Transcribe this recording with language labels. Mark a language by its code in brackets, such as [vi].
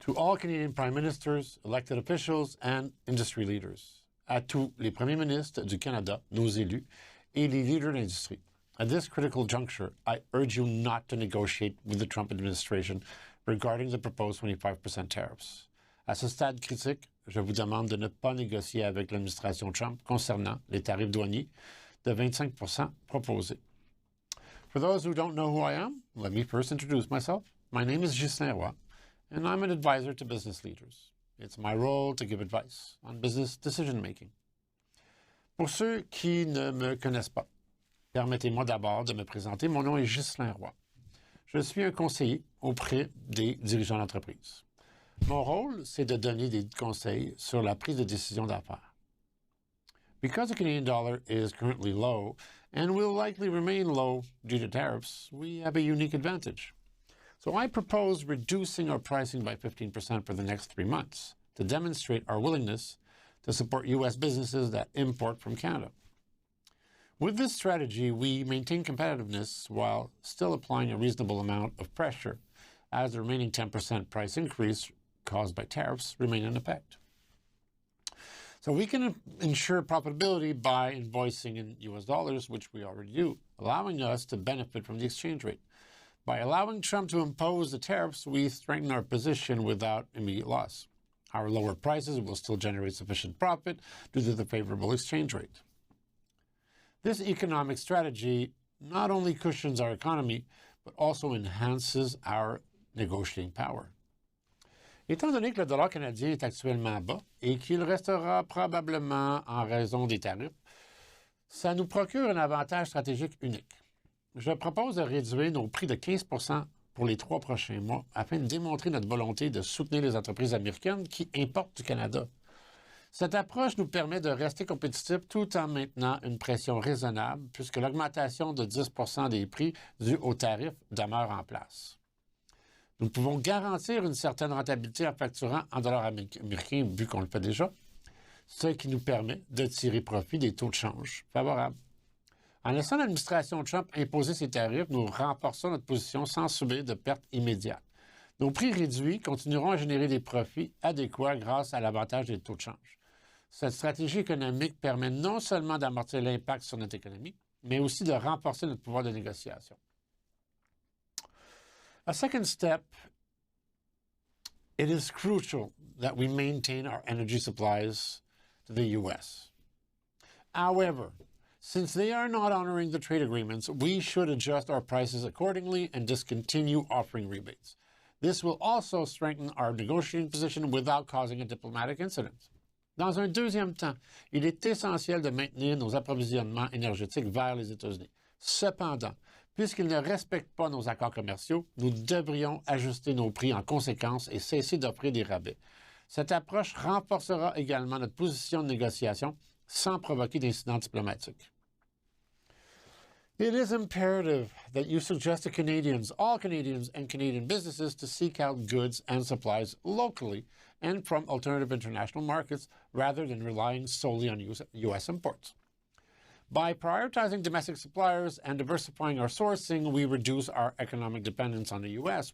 [en] To all Canadian Prime Ministers, elected officials, and industry leaders. [fr] À tous les premiers ministres du Canada, nos élus, et les leaders de l'industrie. [en] At this critical juncture, I urge you not to negotiate with the Trump administration regarding the proposed 25% tariffs. [fr] À ce stade critique, je vous demande de ne pas négocier avec l'administration Trump concernant les tarifs douaniers de 25% proposés. [en] For those who don't know who I am, let me first introduce myself. My name is Ghislain Roy, and I'm an advisor to business leaders. It's my role to give advice on business decision-making. [fr] Pour ceux qui ne me connaissent pas, permettez-moi d'abord de me présenter. Mon nom est Ghislain Roy. Je suis un conseiller auprès des dirigeants d'entreprise. Mon rôle, c'est de donner des conseils sur la prise de décision d'affaires. [en] Because the Canadian dollar is currently low and will likely remain low due to tariffs, we have a unique advantage. So I propose reducing our pricing by 15% for the next 3 months to demonstrate our willingness to support U.S. businesses that import from Canada. With this strategy, we maintain competitiveness while still applying a reasonable amount of pressure as the remaining 10% price increase caused by tariffs remain in effect. So we can ensure profitability by invoicing in U.S. dollars, which we already do, allowing us to benefit from the exchange rate. By allowing Trump to impose the tariffs, we strengthen our position without immediate loss. Our lower prices will still generate sufficient profit due to the favorable exchange rate. This economic strategy not only cushions our economy, but also enhances our negotiating power. [fr] Étant donné que le dollar canadien est actuellement bas et qu'il restera probablement en raison des tarifs, ça nous procure un avantage stratégique unique. Je propose de réduire nos prix de 15% pour les 3 prochains mois afin de démontrer notre volonté de soutenir les entreprises américaines qui importent du Canada. Cette approche nous permet de rester compétitifs tout en maintenant une pression raisonnable puisque l'augmentation de 10% des prix due aux tarifs demeure en place. Nous pouvons garantir une certaine rentabilité en facturant en dollars américains vu qu'on le fait déjà, ce qui nous permet de tirer profit des taux de change favorables. En laissant l'administration Trump imposer ses tarifs, nous renforçons notre position sans subir de pertes immédiates. Nos prix réduits continueront à générer des profits adéquats grâce à l'avantage des taux de change. Cette stratégie économique permet non seulement d'amortir l'impact sur notre économie, mais aussi de renforcer notre pouvoir de négociation. [en] A second step, it is crucial that we maintain our energy supplies to the U.S. However, since they are not honoring the trade agreements, we should adjust our prices accordingly and discontinue offering rebates. This will also strengthen our negotiating position without causing a diplomatic incident. [fr] Dans un deuxième temps, il est essentiel de maintenir nos approvisionnements énergétiques vers les États-Unis. Cependant, puisqu'ils ne respectent pas nos accords commerciaux, nous devrions ajuster nos prix en conséquence et cesser d'offrir des rabais. Cette approche renforcera également notre position de négociation sans provoquer d'incidents diplomatiques. [en] It is imperative that you suggest to Canadians, all Canadians and Canadian businesses to seek out goods and supplies locally and from alternative international markets rather than relying solely on U.S. imports. By prioritizing domestic suppliers and diversifying our sourcing, we reduce our economic dependence on the U.S.